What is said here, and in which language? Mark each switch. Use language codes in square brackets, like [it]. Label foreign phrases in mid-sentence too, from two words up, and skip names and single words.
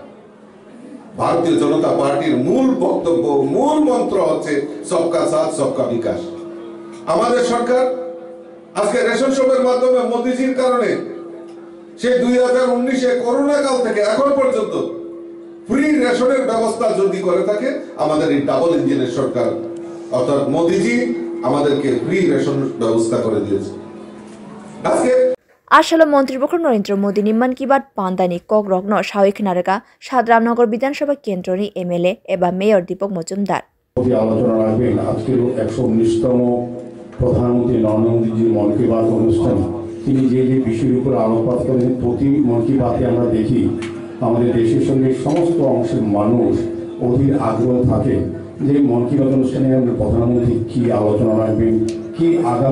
[bn] ভারতীয় জনতা পার্টির মূল বক্তব্য মূল মন্ত্র হচ্ছে [hi] सबका साथ सबका विकास [bn] আমাদের সরকার আজকে [en] ration shop [bn] মাধ্যমে মোদিজির কারণে সেই 2019 এ করোনা কাল থেকে এখন পর্যন্ত [en] free ration [bn] ব্যবস্থা যদি করে থাকে আমাদের এই [en] double engine [bn] সরকার অর্থাৎ মোদিজি আমাদেরকে [en] free ration [bn] ব্যবস্থা করে দিয়েছে আজকে [trp] Ashalo Montribokh Narendra Modi ni Man Ki Baat Pandani Kok Rogno Shawik Naraka Shadramnagar Bidhan Sabha Kendro ni MLA eba Mayor Deepak Majumdar [bn] আলোচনা রাখবেন আজকের 119তম প্রধানমন্ত্রী নরেন্দ্র মোদীজির মন কি বাত অনুষ্ঠান তিনি যে বিষয়ের উপর আলোকপাত করেন প্রতি মন কি বাতে আমরা দেখি আমাদের দেশের সঙ্গে সমস্ত অংশের মানুষ অধীর আগ্রহ থাকে যে মন কি বাত অনুষ্ঠানে আমরা প্রধানমন্ত্রী কি আলোচনা রাখবেন কি আগামী